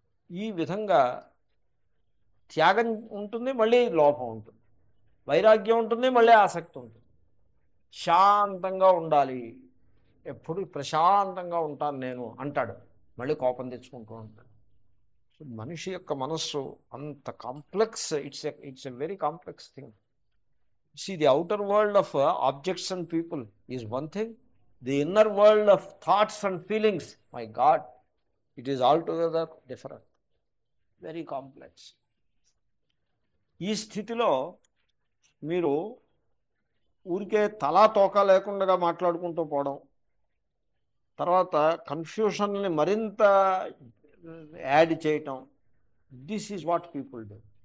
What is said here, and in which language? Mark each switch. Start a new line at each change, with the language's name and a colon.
Telugu: ఈ విధంగా త్యాగం ఉంటుంది, మళ్ళీ లోపం ఉంటుంది, వైరాగ్యం ఉంటుంది, మళ్ళీ ఆసక్తి ఉంటుంది. శాంతంగా ఉండాలి, ఎప్పుడు ప్రశాంతంగా ఉంటాను నేను అంటాడు, మళ్ళీ కోపం తెచ్చుకుంటూ ఉంటాడు. సో మనిషి యొక్క మనస్సు అంత complex,
English: It's a very complex thing. See, the outer world of objects and people is one thing. The inner world of thoughts and feelings, my God, it is altogether different. Very complex.
Telugu: ఈ స్థితిలో మీరు ఊరికే తలా తోక లేకుండా మాట్లాడుకుంటూ పోవడం, తర్వాత కన్ఫ్యూషన్ని మరింత యాడ్ చేయటం,
English: This is what people do.